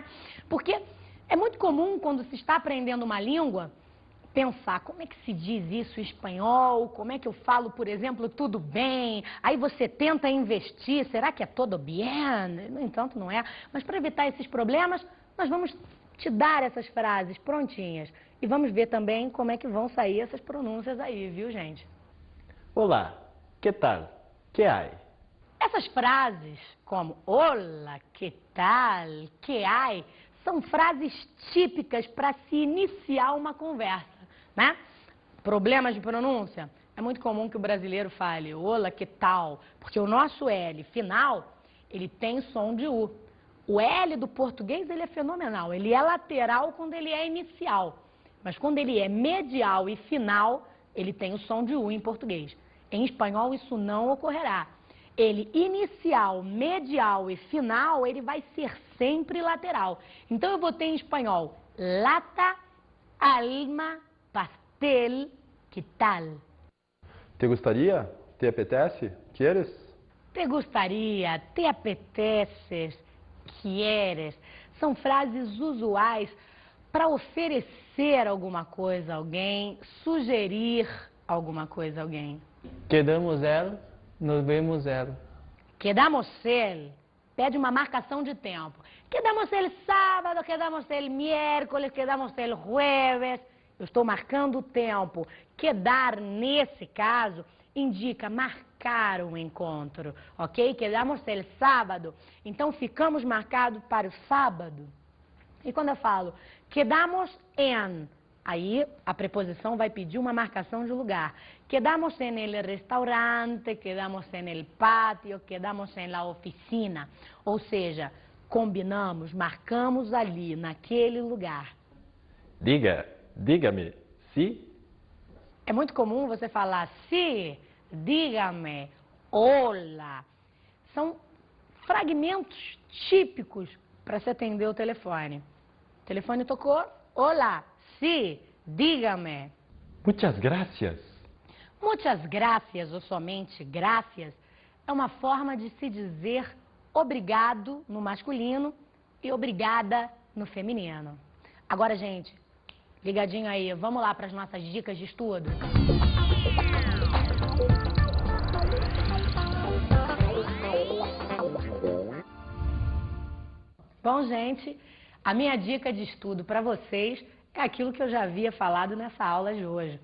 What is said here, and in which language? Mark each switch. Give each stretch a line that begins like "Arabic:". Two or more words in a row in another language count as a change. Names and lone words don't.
Portuguese: Porque é muito comum, quando se está aprendendo uma língua, pensar como é que se diz isso em espanhol, como é que eu falo, por exemplo, tudo bem, aí você tenta investir, será que é
Spanish: todo bien?
Portuguese: No entanto, não é. Mas para evitar esses problemas, nós vamos te dar essas frases prontinhas. E vamos ver também como é que vão sair essas pronúncias aí, viu, gente?
Spanish: Olá, que tal? Que hay? Essas frases, como hola, que tal, que hay,
Portuguese: são frases típicas para se iniciar uma conversa, né? Problemas de pronúncia? É muito comum que o brasileiro fale
Spanish: olá, que tal?
Portuguese: Porque o nosso L final, ele tem som de U. O L do português, ele é fenomenal. Ele é lateral quando ele é inicial. Mas quando ele é medial e final, ele tem o som de U em português. Em espanhol, isso não ocorrerá. Ele inicial, medial e final, ele vai ser sempre lateral. Então eu vou ter em espanhol lata, alma,
Spanish: pastel, que tal? Te gustaría? Te apetece? Quieres? Te gustaria, te apeteces, quieres.
Portuguese: São frases usuais para oferecer alguma coisa a alguém, sugerir alguma coisa a alguém.
Spanish: Quedamos ela, nos vemos ela. Quedamos el,
Portuguese: pede uma marcação de tempo.
Spanish: Quedamos el sábado, quedamos el miércoles, quedamos el jueves.
Portuguese: Eu estou marcando o tempo. Quedar, nesse caso, indica marcar um encontro, ok?
Spanish: Quedamos el sábado.
Portuguese: Então, ficamos marcados para o sábado. E quando eu falo
Spanish: quedamos en,
Portuguese: aí a preposição vai pedir uma marcação de lugar.
Spanish: Quedamos en el restaurante, quedamos en el patio, quedamos en la oficina.
Portuguese: Ou seja, combinamos, marcamos ali, naquele lugar.
Spanish: Dígame, sí?
Portuguese: É muito comum você falar
Spanish: sí, dígame, hola.
Portuguese: São fragmentos típicos para se atender o telefone. O telefone tocou,
Spanish: hola, sí, dígame. Muchas gracias.
Portuguese: Muitas gracias ou somente gracias é uma forma de se dizer obrigado no masculino e obrigada no feminino. Agora, gente, ligadinho aí, vamos lá para as nossas dicas de estudo? Bom, gente, a minha dica de estudo para vocês é aquilo que eu já havia falado nessa aula de hoje.